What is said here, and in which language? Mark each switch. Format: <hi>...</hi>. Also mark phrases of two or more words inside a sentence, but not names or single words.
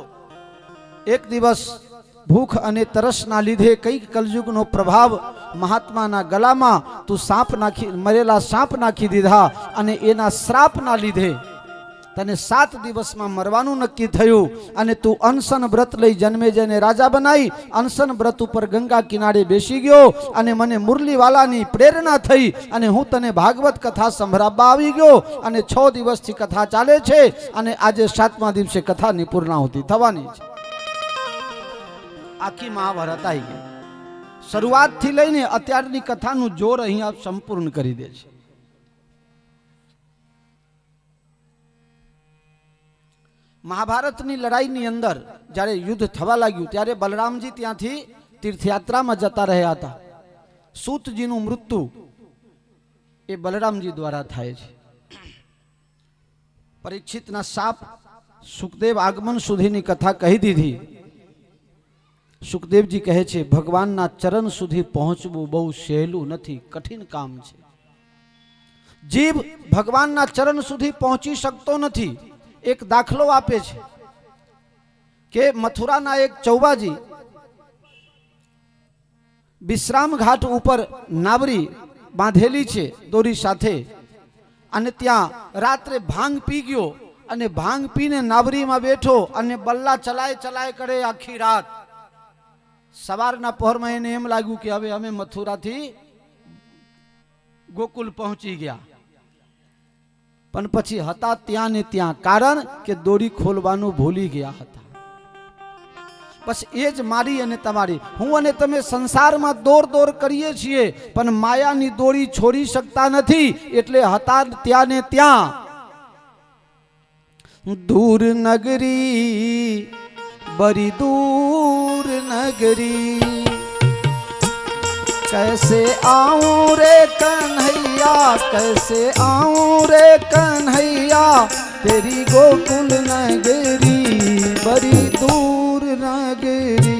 <gu>એક દિવસ ભૂખ અને તરસના લીધે કઈ કલયુગનો પ્રભાવ મહાત્માના ગળામાં તું સાપ નાખી મરેલા સાપ નાખી દીધા અને એના શ્રાપના લીધે તને 7 દિવસમાં મરવાનું નક્કી થયું અને તું અનશન વ્રત લઈ જન્મેજયને રાજા બનાઈ। અનશન વ્રત ઉપર ગંગા કિનારે બેસી ગયો અને મને મુરલીવાળાની પ્રેરણા થઈ અને હું તને ભાગવત કથા સંભળાવવા આવી ગયો અને 6 દિવસથી કથા ચાલે છે અને આજે 7મા દિવસે કથાની પૂર્ણાહુતિ થવાની છે। આખી મહાભારત આઈ ગઈ। શરૂઆત થી લઈને અત્યારની કથાનું જોર અહીં આપ સંપૂર્ણ કરી દે છે। મહાભારતની લડાઈની અંદર જ્યારે યુદ્ધ થવા લાગ્યું ત્યારે બલરામજી ત્યાંથી તીર્થયાત્રામાં જતા રહ્યા હતા। સૂતજીનું મૃત્યુ એ બલરામજી દ્વારા થાય છે। પરીક્ષિતના શાપ સુખદેવ આગમન સુધીની કથા કહી દીધી। સુખદેવ જી કહે છે ભગવાનના ચરણ સુધી પહોંચવું બહુ સહેલું નથી, કઠિન કામ છે। જીવ ભગવાનના ચરણ સુધી પહોંચી શકતો નથી। એક દાખલો આપે છે કે મથુરાના એક ચૌબાજી વિશ્રામ ઘાટ ઉપર નાવડી બાંધેલી છે દોરી સાથે અને ત્યાં રાત્રે ભાંગ પી ગયો અને ભાંગ પીને નાવડીમાં બેઠો અને બલ્લા ચલાએ ચલાએ કરે આખી રાત। सवाરના પહોરમાં એને એમ લાગ્યું કે હવે અમે મથુરાથી ગોકુલ પહોંચી ગયા, પણ પછી હતા ત્યાં ને ત્યાં, કારણ કે દોરી ખોલવાનું ભૂલી ગયા હતા। બસ એ જ મારી અને તમારી, હું અને તમે સંસારમાં દોર દોર કરીએ છીએ પણ માયાની દોરી છોડી શકતા નથી, એટલે હતા ત્યાં ને ત્યાં।</gu> <hi>दूर नगरी बड़ी दूर नगरी, कैसे आऊं रे कन्हैया, कैसे आऊं रे कन्हैया, तेरी गोकुल नगरी बड़ी दूर नगरी।</hi>